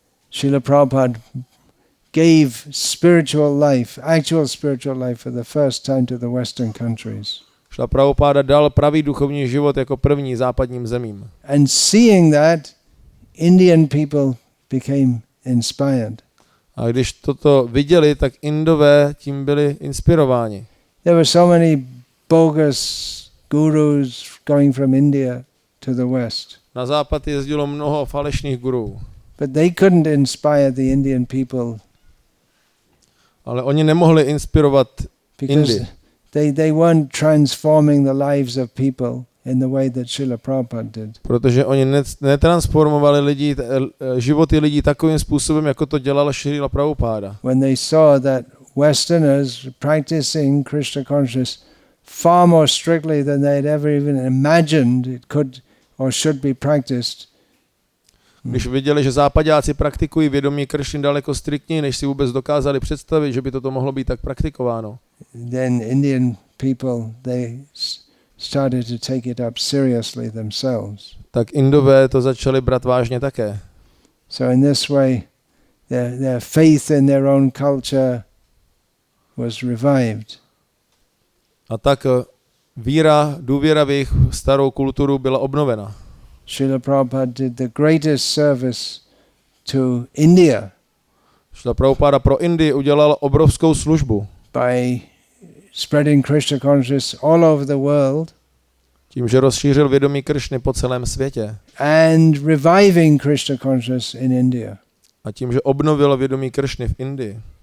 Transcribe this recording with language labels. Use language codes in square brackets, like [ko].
[en] Srila Prabhupada gave spiritual life, actual spiritual life for the first time to the Western countries. [cs] Srila Prabhupada dal pravý duchovní život jako první západním zemím. [en] And seeing that, Indian people became inspired. [cs] A když toto viděli, tak Indové tím byli inspirováni. [en] There were so many bogus gurus going from India to the West. [cs] Na západ jezdilo mnoho falešných gurů. [en] But they couldn't inspire the Indian people. [cs] Ale oni nemohli inspirovat Indii. [en] Because they weren't transforming the lives of people in the way that Srila Prabhupada did. [cs] Protože oni netransformovali životy lidí takovým způsobem, jako to dělal Srila Prabhupada. [en] When they saw that Westerners practicing Krishna consciousness far more strictly than they had ever even imagined it could or should be practiced. [cs] Když viděli, že západáci praktikují vědomí Kršny daleko striktněji, než si vůbec dokázali představit, že by toto mohlo být tak praktikováno. [en] Then Indian people, they started to take it up seriously themselves. [cs] Tak Indové to začali brát vážně také. [en] So in this way, their faith in their own culture was revived. [cs] A tak důvěra v jejich starou kulturu byla obnovena. [en] Srila Prabhupada did the greatest service to India. [cs] Srila Prabhupada pro Indii udělal obrovskou službu. [en] By spreading Krishna consciousness all over the world. [cs] Tím, že rozšířil vědomí Kršny po celém světě. [en] And reviving Krishna consciousness in India. [cs] A tím, že obnovil vědomí Kršny v Indii.